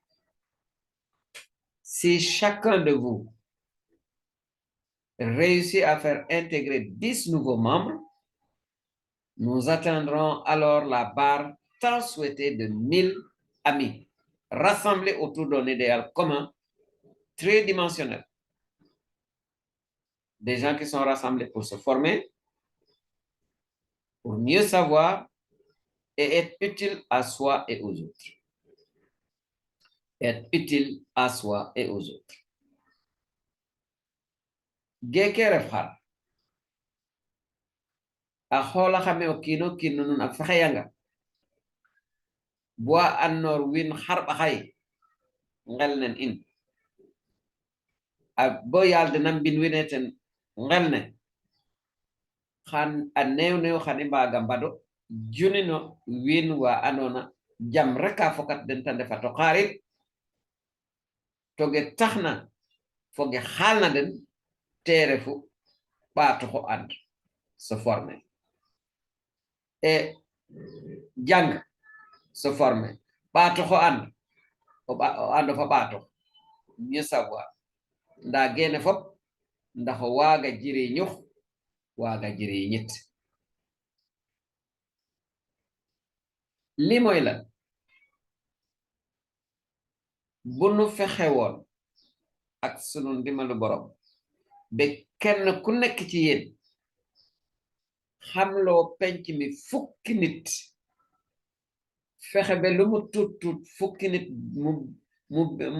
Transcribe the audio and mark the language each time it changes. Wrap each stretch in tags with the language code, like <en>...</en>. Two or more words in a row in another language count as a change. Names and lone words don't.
<fr>Si chacun de vous réussit à faire intégrer 10 nouveaux membres, nous atteindrons alors la barre tant souhaitée de 1000 amis, rassemblés autour d'un idéal commun, tridimensionnel. Des gens qui sont rassemblés pour se former, pour mieux savoir et être utiles à soi et aux autres. Être utile à soi et aux autres.</fr> <srr>Gekere far. A xola xame o kino nun ak fexeyanga bo annor win xarba xay ngel nen in a bo yalde nam bin wineten ngel ne xan a new xani mbaga mbado junino win wa anona jam reka fokat den tande fa to xarit toge taxna foge xalna den tere fu baatu ko and</srr> <fr>se former</fr> <srr>et jang</srr> <fr>se former</fr> <srr>baatu ko and o ando fa baatu</srr> <fr>mieux savoir</fr> <srr>nda gene fop ndax waaga jiri ñux waaga jiri ñit</srr> <wo>li mooy la bu nu fexe woon ak sunu ndimbalu borom ba kenn ku nekk ci yéen xamloo penc mi fukki nit fexe ba lu mu tut fukki nit mu</wo>